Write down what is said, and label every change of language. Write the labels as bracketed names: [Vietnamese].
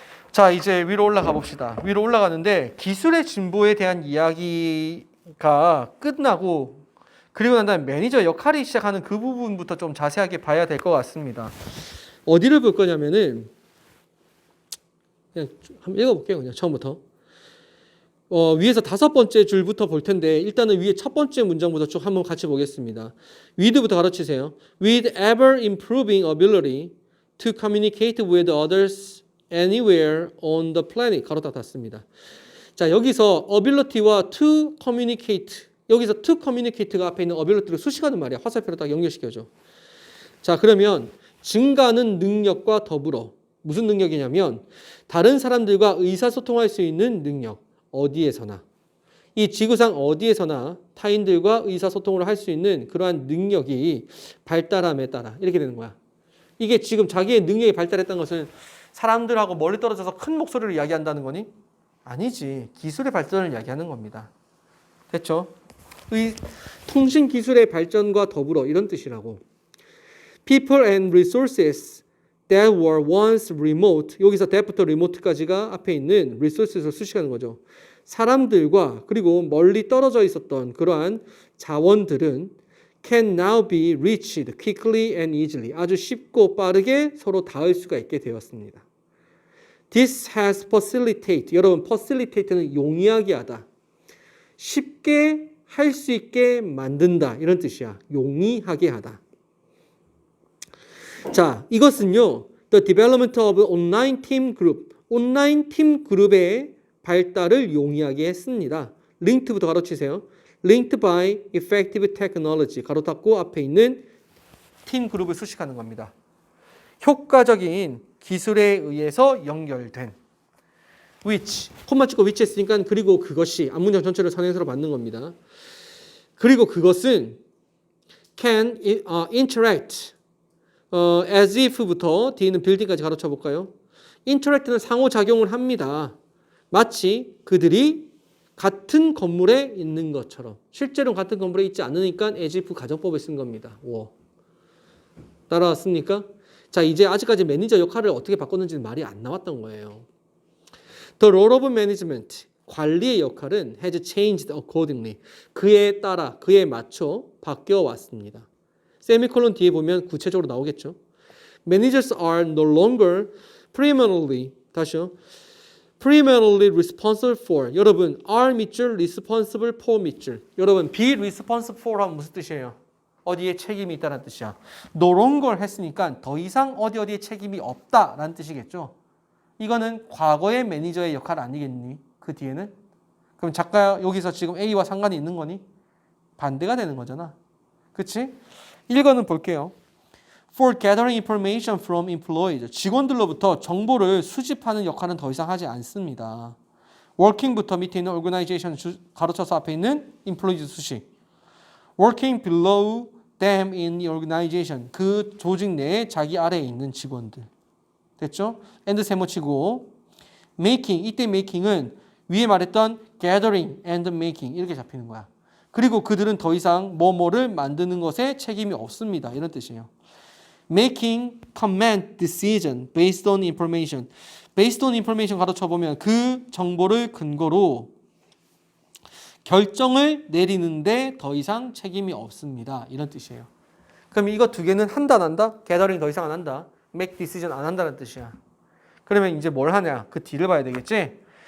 [Korean] 자, 이제 위로 올라가 봅시다. 위로 올라가는데 기술의 진보에 대한 이야기가 끝나고 그리고 난 다음에 매니저 역할이 시작하는 그 부분부터 좀 자세하게 봐야 될 것 같습니다. 어디를 볼 거냐면은 그냥 한번 읽어볼게요. 그냥 처음부터. 위에서 5번째 줄부터 볼 텐데 일단은 위에 첫 번째 문장부터 쭉 한번 같이 보겠습니다. with부터 가르치세요. [English] With ever improving ability to communicate with others anywhere on the planet. [Korean] 가로 닫았습니다. 자, 여기서 ability와 to communicate 여기서 to communicate가 앞에 있는 ability를 수식하는 말이야. 화살표로 딱 연결시켜줘. 자, 그러면 증가하는 능력과 더불어 무슨 능력이냐면 다른 사람들과 의사소통할 수 있는 능력. 어디에서나 이 지구상 어디에서나 타인들과 의사소통을 할 수 있는 그러한 능력이 발달함에 따라 이렇게 되는 거야. 이게 지금 자기의 능력이 발달했다는 것은 사람들하고 멀리 떨어져서 큰 목소리를 이야기한다는 거니? 아니지. 기술의 발전을 이야기하는 겁니다. 됐죠? 통신 기술의 발전과 더불어 이런 뜻이라고. [English] People and resources that were once remote. [Korean] 여기서 that부터 remote까지가 앞에 있는 resources를 수식하는 거죠. 사람들과 그리고 멀리 떨어져 있었던 그러한 자원들은 [English] can now be reached quickly and easily. [Korean] 아주 쉽고 빠르게 서로 닿을 수가 있게 되었습니다. [English] This has facilitated. [Korean] 여러분, facilitate는 용이하게 하다. 쉽게 할 수 있게 만든다. 이런 뜻이야. 용이하게 하다. 자, 이것은요. [English] The development of online team group. [Korean] 온라인 팀 그룹의 발달을 용이하게 했습니다. linked부터 가로치세요. [English] linked by effective technology. [Korean] 가로 닫고 앞에 있는 팀 그룹을 수식하는 겁니다. 효과적인 기술에 의해서 연결된 which, 콤마 찍고 which 했으니까 그리고 그것이 앞문장 전체를 선행사로 받는 겁니다. 그리고 그것은 can interact as if부터 뒤에 있는 building까지 가로쳐 볼까요? interact는 상호작용을 합니다. 마치 그들이 같은 건물에 있는 것처럼. 실제로는 같은 건물에 있지 않으니까 as if 가정법을 쓴 겁니다. 오. 따라왔습니까? 자, 이제 아직까지 매니저 역할을 어떻게 바꿨는지는 말이 안 나왔던 거예요. [English] The role of management, [Korean] 관리의 역할은 [English] has changed accordingly. [Korean] 그에 따라, 그에 맞춰 바뀌어 왔습니다. 세미콜론 뒤에 보면 구체적으로 나오겠죠. [English] Managers are no longer primarily, [Korean] 다시요. [English] primarily responsible for. [Korean] 여러분, are 밑줄, responsible for 밑줄. 여러분, be responsible for 하면 무슨 뜻이에요? 어디에 책임이 있다는 뜻이야. no longer 했으니까 더 이상 어디에 책임이 없다라는 뜻이겠죠. 이거는 과거의 매니저의 역할 아니겠니? 그 뒤에는? 그럼 작가 여기서 지금 A와 상관이 있는 거니? 반대가 되는 거잖아. 그치? 1번은 볼게요. [English] For gathering information from employees. [Korean] 직원들로부터 정보를 수집하는 역할은 더 이상 하지 않습니다. Working부터 밑에 있는 organization 가로쳐서 앞에 있는 employees 수식. [English] Working below them in the organization. [Korean] 그 조직 내에 자기 아래에 있는 직원들. 됐죠? and 세모치고 making, 이때 making은 위에 말했던 gathering and making 이렇게 잡히는 거야. 그리고 그들은 더 이상 뭐뭐를 만드는 것에 책임이 없습니다. 이런 뜻이에요. [English] Making command decision based on information. [Korean] based on information 가로쳐보면 그 정보를 근거로 결정을 내리는데 더 이상 책임이 없습니다. 이런 뜻이에요. 그럼 이거 두 개는 한다 안 한다? gathering 더 이상 안 한다. make decision 안 한다는 뜻이야. 그러면 이제 뭘 하냐? 그 뒤를 봐야 되겠지?